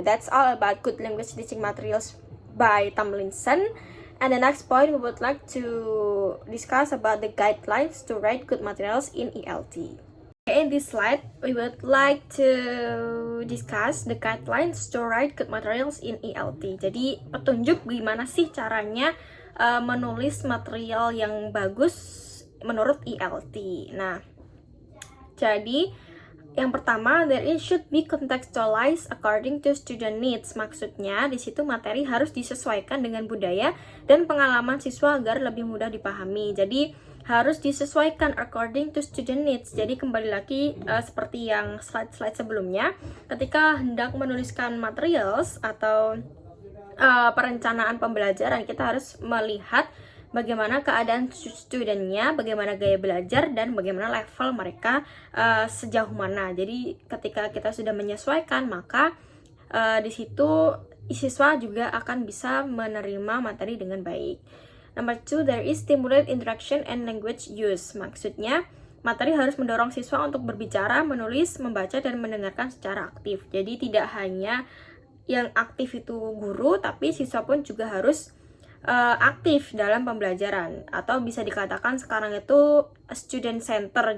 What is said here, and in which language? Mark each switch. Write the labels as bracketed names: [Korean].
[English] That's all about good language teaching materials by Tomlinson. And the next point, we would like to discuss about the guidelines to write good materials in ELT. In this slide, we would like to discuss the guidelines to write good materials in ELT. [Indonesian] Jadi petunjuk gimana sih caranya menulis material yang bagus menurut ELT. Nah, jadi yang pertama, [English] there should be contextualized according to student needs. [Indonesian] Maksudnya di situ materi harus disesuaikan dengan budaya dan pengalaman siswa agar lebih mudah dipahami. Jadi harus disesuaikan [English] according to student needs. [Indonesian] Jadi kembali lagi seperti yang slide-slide sebelumnya, ketika hendak menuliskan materials atau perencanaan pembelajaran, kita harus melihat bagaimana keadaan studentnya, bagaimana gaya belajar, dan bagaimana level mereka sejauh mana. Jadi ketika kita sudah menyesuaikan, maka di situ siswa juga akan bisa menerima materi dengan baik. [English] Number 2, there is stimulate interaction and language use. [Indonesian] Maksudnya materi harus mendorong siswa untuk berbicara, menulis, membaca, dan mendengarkan secara aktif. Jadi tidak hanya yang aktif itu guru, tapi siswa pun juga harus aktif dalam pembelajaran. Atau bisa dikatakan sekarang itu student center.